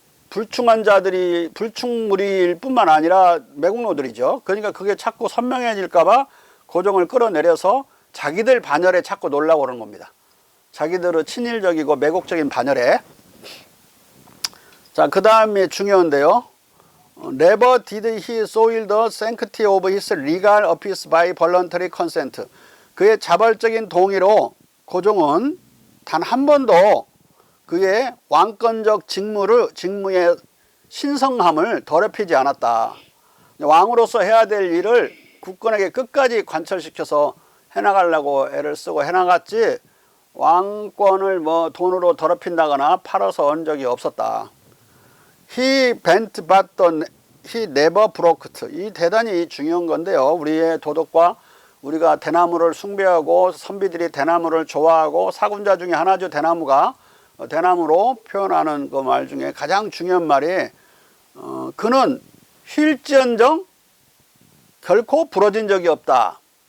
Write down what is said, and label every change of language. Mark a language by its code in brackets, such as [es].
[ko] 불충한 자들이 불충무리일 뿐만 아니라 매국노들이죠. 그러니까 그게 자꾸 선명해질까봐 고종을 끌어내려서 자기들 반열에 자꾸 놀라고 그러는 겁니다. 자기들은 친일적이고 매국적인 반열에. 자, 그 다음에 중요한데요. [en] Never did he soil the sanctity of his legal office by voluntary consent. [ko] 그의 자발적인 동의로 고종은 단 한 번도 그의 왕권적 직무의 신성함을 더럽히지 않았다. 왕으로서 해야 될 일을 국권에게 끝까지 관철시켜서 해나가려고 애를 쓰고 해나갔지, 왕권을 뭐 돈으로 더럽힌다거나 팔아서 얻은 적이 없었다. [en] He bent but he never broke. [ko] 이 대단히 중요한 건데요. 우리의 도덕과 우리가 대나무를 숭배하고 선비들이 대나무를 좋아하고 사군자 중에 하나죠. 대나무로 표현하는 그 말 중에 가장 중요한 말이 그는 휠지언정 결코 부러진 적이 없다.